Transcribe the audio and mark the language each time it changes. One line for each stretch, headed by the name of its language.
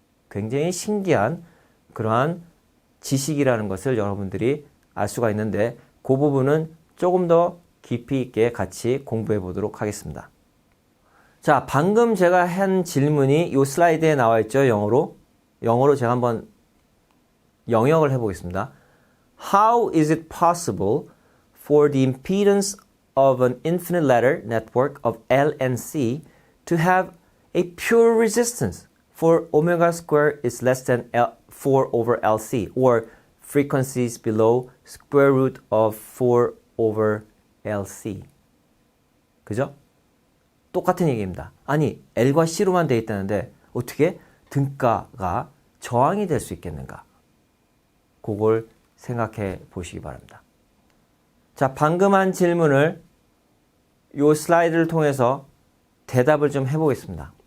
Korean: 굉장히 신기한 그러한 지식이라는 것을 여러분들이 알 수가 있는데 그 부분은 조금 더 깊이 있게 같이 공부해 보도록 하겠습니다. 자, 방금 제가 한 질문이 이 슬라이드에 나와 있죠, 영어로. 영어로 제가 한번 영역을 해보겠습니다.
English: How is it possible for the impedance of an infinite ladder network of L and C to have a pure resistance for omega square is less than 4 over LC or frequencies below square root of 4 over LC.
Korean: 그죠? 똑같은 얘기입니다. 아니, L과 C로만 되어 있다는데 어떻게 등가가 저항이 될 수 있겠는가? 그걸 생각해 보시기 바랍니다. 자, 방금 한 질문을 이 슬라이드를 통해서 대답을 좀 해보겠습니다.